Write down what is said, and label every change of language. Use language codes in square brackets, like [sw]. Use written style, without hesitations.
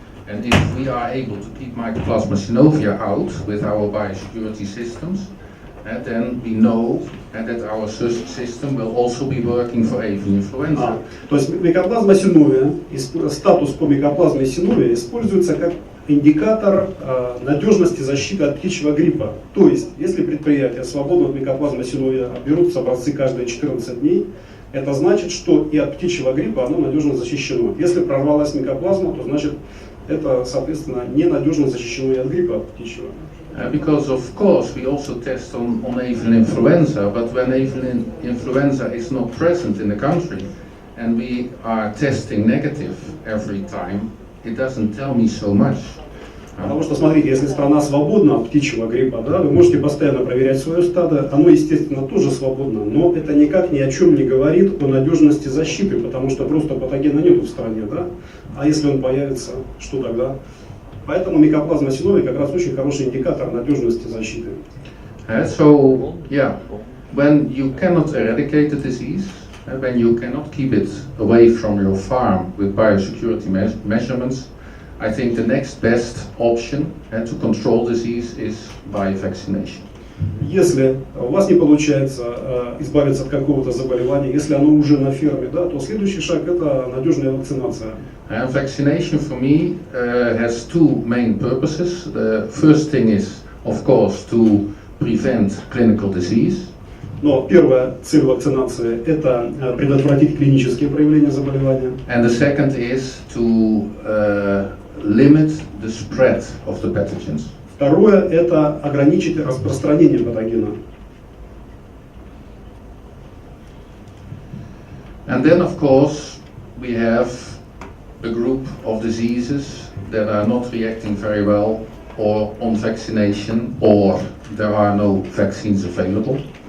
[en] And if we are able to keep Mycoplasma synovia out with our biosecurity systems, then we know that our system will also be working for avian influenza. [ru] То есть микоплазма синовия, статус по микоплазме синовия используется как индикатор надежности защиты от птичьего гриппа. То есть, если предприятия свободно от микоплазмы синовия берут образцы каждые 14 дней, это значит, что и от птичьего гриппа оно надежно защищено. Если прорвалась микоплазма, то значит это, соответственно, ненадежно защищено и от гриппа птичьего. [en] Because of course we also test on avian influenza, but when avian influenza is not present in the country and we are testing negative every time, it doesn't tell me so much. [ru] Потому что, смотрите, если страна свободна от птичьего гриппа, да, вы можете постоянно проверять свое стадо, оно, естественно, тоже свободно, но это никак ни о чем не говорит о надежности защиты, потому что просто патогена нету в стране, да? А если он появится, что тогда? Поэтому микоплазма синовия как раз очень хороший индикатор надежности защиты. [en] So, yeah, when you cannot eradicate the disease, when you cannot keep it away from your farm with biosecurity measurements, I think the next best option to control disease is by vaccination. [ru] Если у вас не получается избавиться от какого-то заболевания, если оно уже на ферме, да, то следующий шаг – это надежная вакцинация. [en] Vaccination for me has two main purposes. The first thing is, of course, to prevent clinical disease. [ru] Но первая цель вакцинации – это предотвратить клинические проявления заболевания. [en] And the second is to limit the spread of the pathogens. [ru] Второе – это ограничить распространение патогена. [en] And then, of course, we have a group of diseases that are not reacting very well or on vaccination, or there are no vaccines available.